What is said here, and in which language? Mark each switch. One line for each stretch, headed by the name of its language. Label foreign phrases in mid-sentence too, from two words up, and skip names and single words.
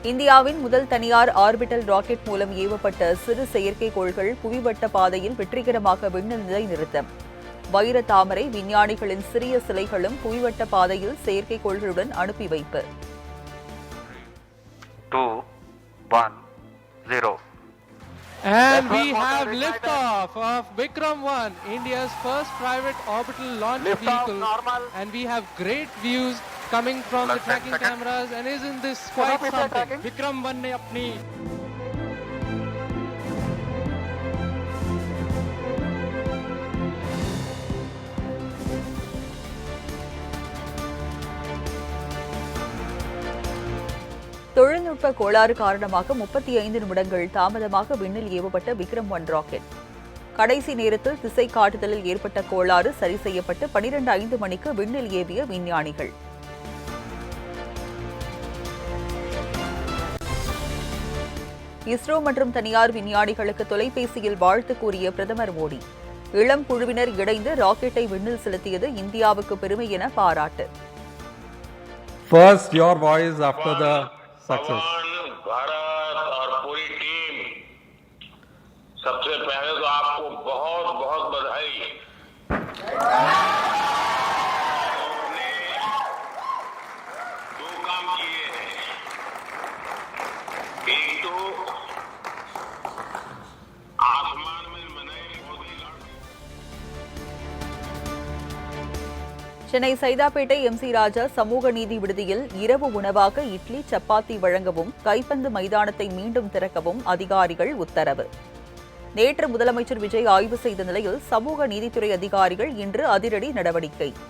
Tamil: இந்தியாவின் முதல் தனியார் ஆர்பிட்டல் ராக்கெட் மூலம் ஏவப்பட்ட சிறு செயற்கைக்கோள்கள் புவிவட்ட பாதையில் வெற்றிகரமாக விண்ணில் நிலைநிறுத்தம். வைர தாமரை விஞ்ஞானிகளின் சிறிய சிலைகளும் புவிவட்ட பாதையில் செயற்கைக்கோள்களுடன் அனுப்பி வைப்பு. 2, 1, 0.
English: And we have liftoff of Vikram 1, India's first private orbital launch vehicle. And we have great views coming from the tracking cameras. And isn't this quite something?
Hindi: Vikram 1 ने अपनी
Tamil: தொழில்நுட்ப கோளாறு காரணமாக 35 நிமிடங்கள் தாமதமாக விண்ணில் ஏவப்பட்ட விக்ரம் 1 ராக்கெட். கடைசி நேரத்தில் திசை காட்டுதலில் ஏற்பட்ட கோளாறு சரி செய்யப்பட்டு 12:05 மணிக்கு விண்ணில் ஏவிய விஞ்ஞானிகள். இஸ்ரோ மற்றும் தனியார் விஞ்ஞானிகளுக்கு தொலைபேசியில் வாழ்த்து கூறிய பிரதமர் மோடி. இளம் குழுவினர் இணைந்து ராக்கெட்டை விண்ணில் செலுத்தியது இந்தியாவுக்கு பெருமை என பாராட்டு.
English: First, your voice after the success.
Hindi: भारत और पूरी टीम, सबसे पहले तो आपको बहुत बहुत बधाई. आपने 2 काम किए हैं. एक तो आसमान में बनाए
Tamil: சென்னை சைதாப்பேட்டை எம்.சி. ராஜா சமூக நீதி விடுதியில் இரவு உணவாக இட்லி, சப்பாத்தி வழங்கவும் கைப்பந்து மைதானத்தை மீண்டும் திறக்கவும் அதிகாரிகள் உத்தரவு. நேற்று முதலமைச்சர் விஜய் ஆய்வு செய்த நிலையில் சமூக நீதித்துறை அதிகாரிகள் இன்று அதிரடி நடவடிக்கை.